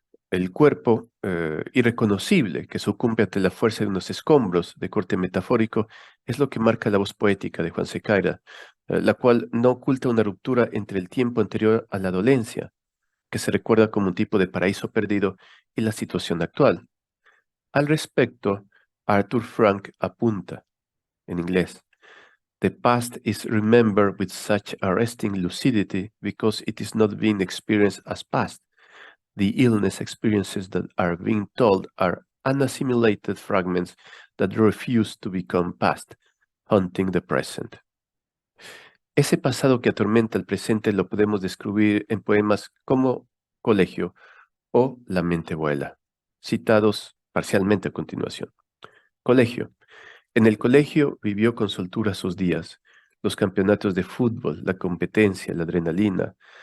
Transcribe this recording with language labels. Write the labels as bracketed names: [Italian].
[Spanish] El cuerpo irreconocible que sucumbe ante la fuerza de unos escombros de corte metafórico es lo que marca la voz poética de Juan Secaira, la cual no oculta una ruptura entre el tiempo anterior a la dolencia, que se recuerda como un tipo de paraíso perdido, y la situación actual. Al respecto, Arthur Frank apunta, en inglés, [English] "The past is remembered with such arresting lucidity because it is not being experienced as past. The illness experiences that are being told are unassimilated fragments that refuse to become past, haunting the present." [Spanish] Ese pasado que atormenta el presente lo podemos describir en poemas como Colegio o La mente vuela, citados parcialmente a continuación. Colegio. En el colegio vivió con soltura sus días, los campeonatos de fútbol, la competencia, la adrenalina.